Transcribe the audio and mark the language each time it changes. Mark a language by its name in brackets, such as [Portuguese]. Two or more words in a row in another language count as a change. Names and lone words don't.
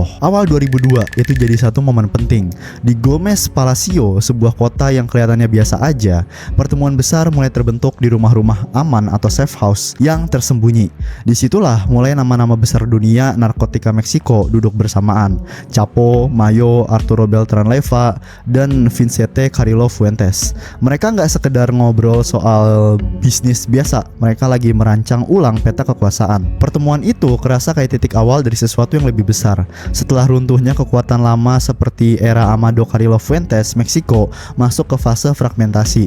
[Indonesian] Awal 2002 itu jadi satu momen penting. Di Gomez Palacio, sebuah kota yang kelihatannya biasa aja, pertemuan besar mulai terbentuk di rumah-rumah aman atau [English] safe house [Indonesian] yang tersembunyi. Disitulah mulai nama-nama besar dunia narkotika Meksiko duduk bersamaan. Chapo, Mayo, Arturo Beltran Leiva, dan Vicente Carrillo Fuentes. Mereka nggak sekedar ngobrol soal bisnis biasa, mereka lagi merancang ulang peta kekuasaan. Pertemuan itu kerasa kayak titik awal dari sesuatu yang lebih besar. Setelah runtuhnya kekuatan lama seperti era Amado Carrillo Fuentes, Meksiko masuk ke fase fragmentasi.